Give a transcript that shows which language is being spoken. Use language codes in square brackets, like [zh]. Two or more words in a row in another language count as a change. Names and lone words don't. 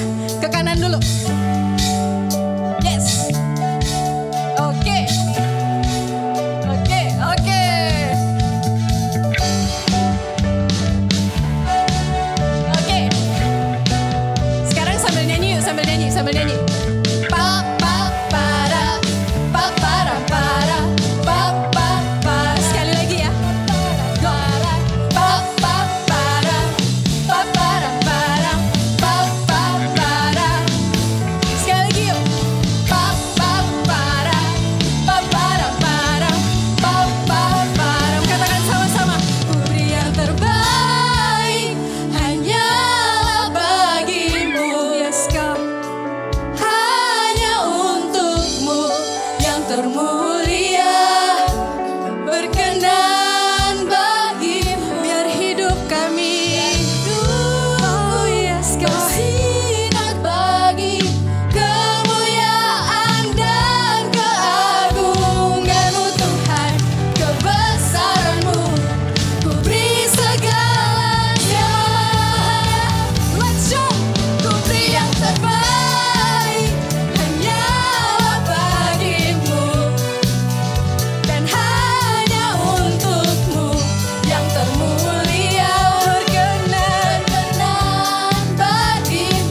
[id] Ke kanan dulu. Yes. Oke. Oke, oke. Oke. Sekarang sambil nyanyi yuk, sambil nyanyi, sambil nyanyi. Pa pa para, pa para para, pa pa para. Sekali lagi ya. Go. Pa pa para, pa para para, pa pa para. Sekali lagi yuk. Pa pa para, pa para para, pa pa para. Katakan sama-sama. Ku beri yang terbaik, hanyalah bagimu. [en] Yes God, [id] hanya untukmu yang termulia, berkenan bagimu. Biar hidup kami, [en] oh yes God, [id] bersinar pagi kemuliaan dan keagunganmu Tuhan, kebesaranmu. Ku beri segalanya. [en] Let's show. [id] Ku beri yang terbaik, hanyalah bagimu, dan hanya untukmu yang termulia, berkenan bagimu.